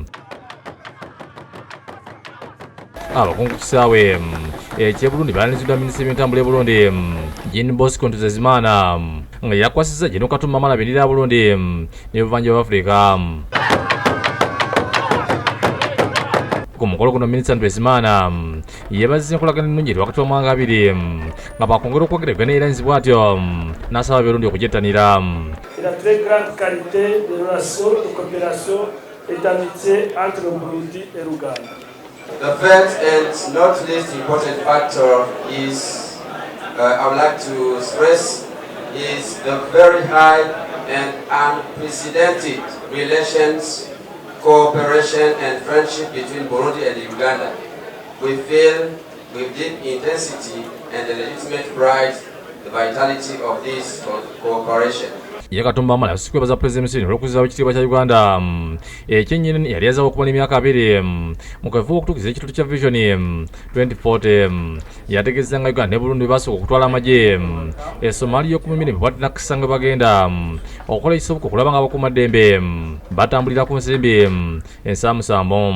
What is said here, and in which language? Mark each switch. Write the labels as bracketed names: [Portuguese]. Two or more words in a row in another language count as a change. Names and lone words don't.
[Ganda] Abakungu ku kisaawe eky'e Burundi balaniziddwa Minisitule y'ebyentambula e Burundi Jean Bosco Ntuzezimana nga yakwasizza General Katumba Mala bendera ya Burundi n'ebuvanjuba bwa Afrika. Ku mukolo guno Minisita Ntuzezimana yeebazizza enkolagana ennungi wakati w'amawanga abiri nga bakwongera okwogera Uganda Airlines bw'atyo n'asaba Abarundi okugyetanira. [French] La très grande qualité de relations de coopération et d'amitié entre le Burundi et l'Ouganda. [English] The third and not least important factor is, I would like to stress, is the very high and unprecedented relations, cooperation and friendship between Burundi and Uganda. We feel with deep intensity and the legitimate pride the vitality of this cooperation. [Ganda] Katumba Mala yasikwebaza President Museveni olw'okuzaawo ekitiibwa kya Uganda ekyennyini yali yazaawo okuba n'emyaka 2 mu kafuba okutuukiza ekitundu kya Vision 2040. Yategeeza nga Uganda ne Burundi basooka okutwala amagye Somalia y'okumumira bwati nakisanga bagenda okukola ekisoboka okulaba nga abakuumaddembe batambulira ku nsimbi ensaamusaamu.